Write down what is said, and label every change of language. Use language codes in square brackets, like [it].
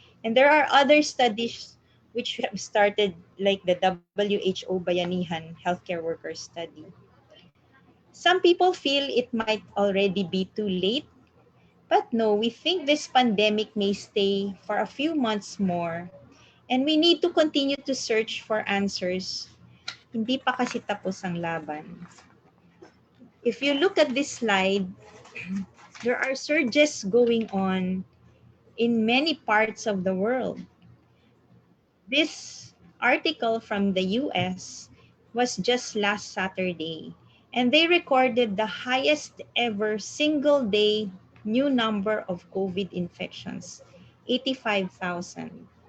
[en] And there are other studies which have started, like the WHO Bayanihan Healthcare Workers Study. Some people feel it might already be too late, but no, we think this pandemic may stay for a few months more, and we need to continue to search for answers. [tl] Hindi pa kasi tapos ang laban. [en] If you look at this slide, there are surges going on in many parts of the world. This article from the US was just last Saturday, and they recorded the highest ever single day new number of COVID infections, 85,000.